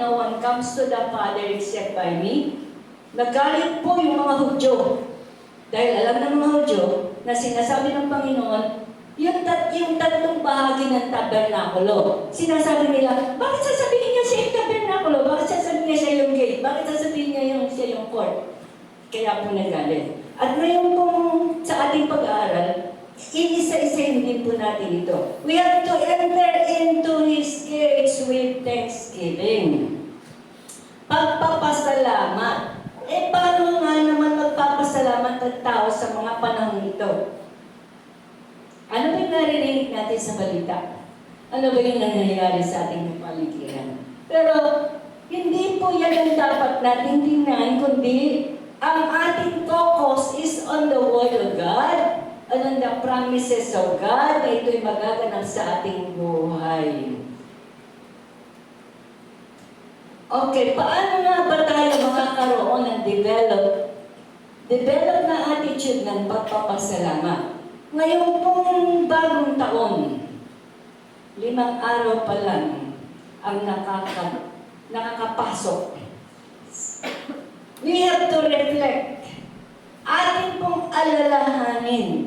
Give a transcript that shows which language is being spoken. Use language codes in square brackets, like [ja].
[en] No one comes to the Father except by me. [tl] Nagalit po yung mga Hudyo. Dahil alam ng mga Hudyo na sinasabi ng Panginoon, yung tatlong bahagi ng tabernakulo. Sinasabi nila, bakit sasabihin niya siya yung tabernakulo? Bakit sasabihin niya siya yung gate? Bakit sasabihin niya siya yung court? Kaya po nagalit. At ngayon pong sa ating pag-aaral, iisa-isahin din po natin ito. [en] We have to enter into His gates with thanksgiving. [tl] Pagpapasalamat. Paano nga naman magpapasalamat ang tao sa mga panahon ito? Ano ba yung naririnig natin sa balita? Ano ba yung nangyayari sa ating paligiran? Pero, hindi po yan ang dapat natin tingnan, kundi ang ating focus [en] is on the Word of God [tl] and on the promises of God na ito'y magaganap sa ating buhay. Okay, paano nga ba tayo makakaroon ng develop na attitude ng pagpapasalamat? Ngayon pong bagong taon, 5 araw pa lang ang nakakapasok. [en] We have to reflect. [tl] Atin pong alalahanin